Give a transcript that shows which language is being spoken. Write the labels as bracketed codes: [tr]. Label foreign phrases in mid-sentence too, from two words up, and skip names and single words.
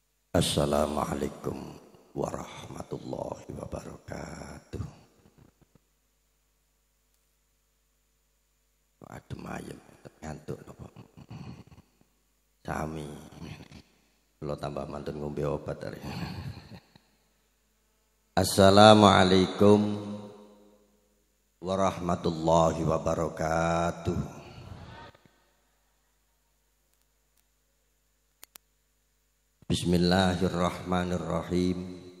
[ar] السلام عليكم ورحمة الله وبركاته. [jv] Adem ayem ngantuk napa? Sami. Kula tambah mantun ngombe obat hari. [ar] السلام عليكم ورحمة الله وبركاته. بسم الله الرحمن الرحيم.